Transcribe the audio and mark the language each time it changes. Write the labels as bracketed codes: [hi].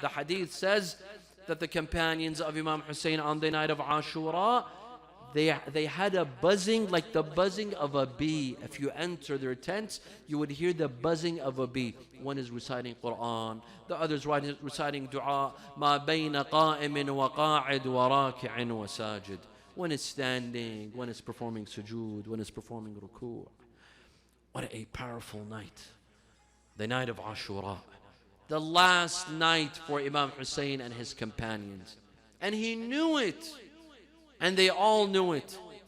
[en] The hadith says that the companions of Imam Hussein on the night of Ashura, they had a buzzing like the buzzing of a bee. If you enter their tents, you would hear the buzzing of a bee. One is reciting Quran, the other is reciting dua. [ar] ما بين قائم وقاعد وراكع وساجد. [en] One is standing, one is performing sujood, one is performing ruku'. What a powerful night. The night of Ashura. The last night for Imam Hussein and his companions. And he knew it. And they all knew it.